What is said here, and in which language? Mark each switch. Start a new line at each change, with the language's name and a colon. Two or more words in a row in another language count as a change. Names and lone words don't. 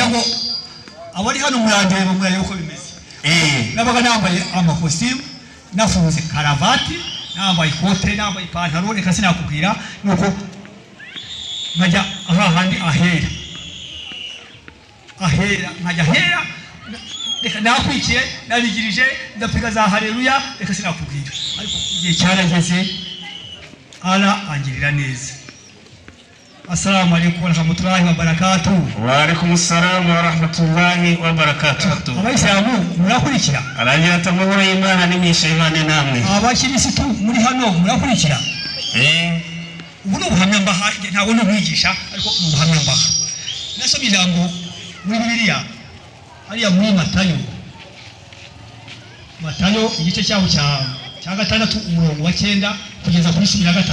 Kinyarwanda: ngo abari hano murandebe murarebe uko bimeze. Nabaga nambaye amakositimu, nafunze karavati, nambaye ikote, nambaye ipantaro, reka sinakubwira nuko nkajya ahahandi ahera nkajya ahera, reka nakwikiye nabigirije ndapiga za haleluya, reka sinakubwira. Ariko igihe cyarageze angirira neza.
Arabic: السلام عليكم ورحمة الله وبركاته. وعليكم السلام ورحمة الله وبركاته.
Kinyarwanda: Abayisilamu murakurikira? Aragira atamahoro y'Imana n'imyishe y'Imana namwe. Abakirisitu muri hano murakurikira? Ubu n'ubuhamya mbaha, ntabwo n'umwigisha ariko n'ubuhamya mbaha. Nasomye ijambo muri Bibiliya hariya muri Matayo igice cyaho cya 6 umurongo wa 9 kugeza kuri 13.